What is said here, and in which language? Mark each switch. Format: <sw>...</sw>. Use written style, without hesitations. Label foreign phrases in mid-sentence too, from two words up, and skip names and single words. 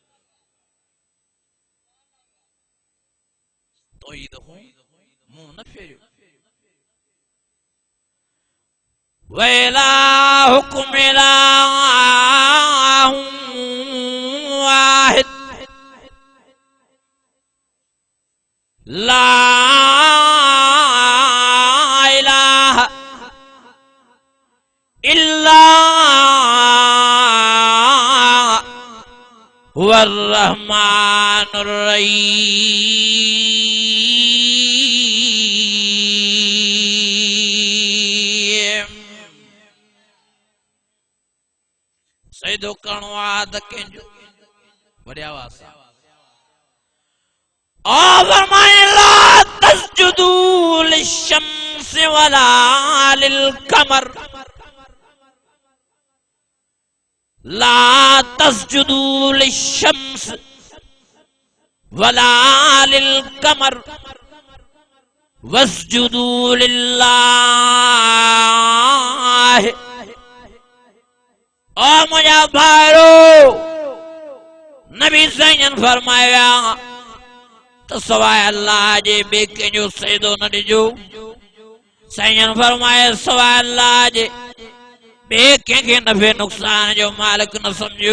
<sd>तौहीद हूं मुंह न फेरियो।</sd> <ar>وإلهكم إله واحد لا إله إلا هو الرحمن الرحيم.</ar> <sd>सजदो करणो आहे त कंहिंजो वॾी आवाज़ सां</sd> <ar>لا تسجدوا للشمس ولا للقمر لا تسجدوا للشمس ولا للقمر واسجدوا لله.</ar> <sd>ओ मुझा भाइरो नबी साईं फरमाया तो सवाइ अल्लाह जे ॿिए कंहिंजो सजदो न ॾिजो। साईं फरमाए सवाइ अल्लाह जे ॿिए कंहिंखे नफ़े नुक़सान जो मालिक न सम्झो।</sd>